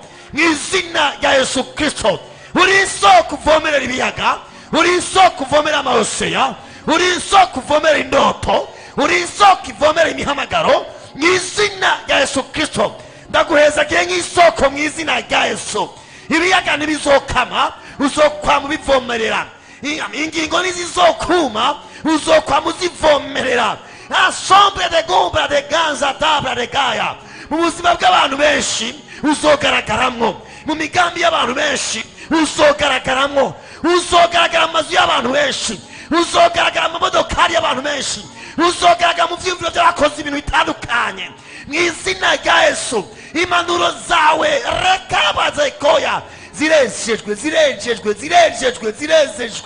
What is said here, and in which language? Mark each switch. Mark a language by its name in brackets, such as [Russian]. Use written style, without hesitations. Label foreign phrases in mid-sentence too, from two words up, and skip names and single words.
[Rundi] Mu izina rya Yesu Kristo. Uri isoko uvomerera ibiyaga, uri isoko uvomerera amahoseya, uri isoko uvomerera indoto, uri isoko ivomera imihamagaro. Mu izina rya Yesu Kristo ndaguhezagiye nk'isoko mu izina rya Yesu. Ibiyaga ntibizokama, uzokwa mu bivomerera. Ingingo nizizokuma, uzokwa mu zivomerera. Asombre de gombra de ganza tabra de gaya. Mu buzima bw'abantu benshi uzogaragaramwo, mu migambi y'abantu benshi uzogaragaramwo, uzogaragara mu mazu y'abantu benshi, uzogaragara mu modokari y'abantu benshi, uzogaragara mu vyiyumviro by'abakozi ibintu bitandukanye. Mu izina rya Yesu impanuro zawe rekabaze koya zirejejwe, zirejejwe, zirejejwe, zirejejwe.